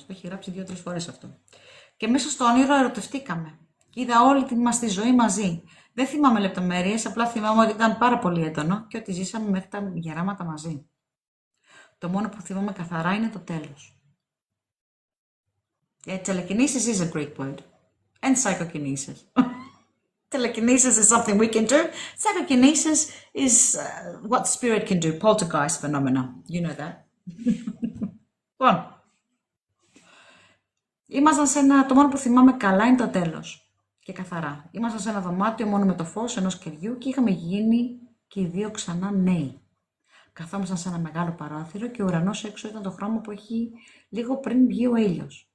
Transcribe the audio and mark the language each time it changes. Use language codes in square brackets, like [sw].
[el] Το έχει γράψει 2-3 φορές αυτό. Και μέσα στο όνειρο ερωτευτήκαμε. Είδα όλη μας τη ζωή μαζί. Δεν θυμάμαι λεπτομέρειες, απλά θυμάμαι ότι ήταν πάρα πολύ έντονο και ότι ζήσαμε μέχρι τα γεράματα μαζί. Το μόνο που θυμάμαι καθαρά είναι το τέλος. [en] Telekinesis is a Greek word. And psychokinesis. Telekinesis is something we can do. Psychokinesis is what spirit can do. Poltergeist phenomena. You know that. [el] Λοιπόν, ήμασταν σε το μόνο που θυμάμαι καλά είναι το τέλος. Και καθαρά. Ήμασταν σε ένα δωμάτιο μόνο με το φως ενός κεριού και είχαμε γίνει και οι δύο ξανά νέοι. Καθόμασταν σε ένα μεγάλο παράθυρο και ο ουρανός έξω ήταν το χρώμα που έχει λίγο πριν βγει ο ήλιος.